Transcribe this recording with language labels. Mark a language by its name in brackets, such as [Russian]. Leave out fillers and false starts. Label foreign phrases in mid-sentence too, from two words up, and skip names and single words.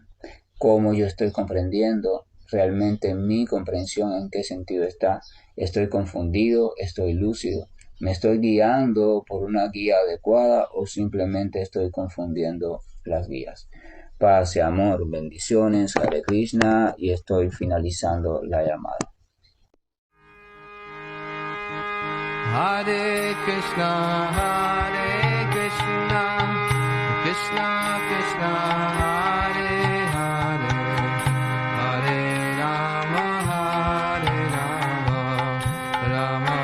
[Spanish] ¿Cómo yo estoy comprendiendo? Realmente mi comprensión en qué sentido está. ¿Estoy confundido? ¿Estoy lúcido? ¿Me estoy guiando por una guía adecuada o simplemente estoy confundiendo las guías? Paz y amor, bendiciones, [Sanskrit] Hare Krishna, [Spanish] y estoy finalizando la llamada. [Sanskrit] Hare Krishna, Krishna Krishna, Hare Hare, Hare Rama, Rama